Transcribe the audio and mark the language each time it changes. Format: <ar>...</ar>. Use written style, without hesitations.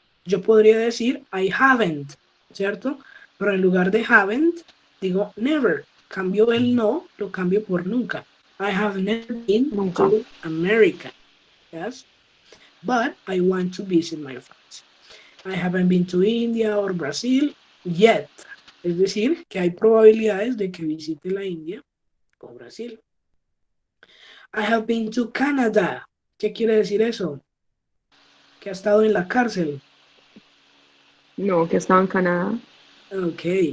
<es>Yo podría decir</es> <en>I haven't,</en> <es>¿cierto? Pero en lugar de haven't, digo never. Cambio el no, lo cambio por nunca.</es> <en>I have never been</en> <es>Nunca.</es> <en>to America. Yes? But I want to visit my friends. I haven't been to India or Brazil yet.</en> <es>Es decir, que hay probabilidades de que visite la India o Brasil.</es> <en>I have been to Canada.</en> <es>¿Qué quiere decir eso? Que ha estado en la cárcel. No, que estaba en Canadá. Ok.</es>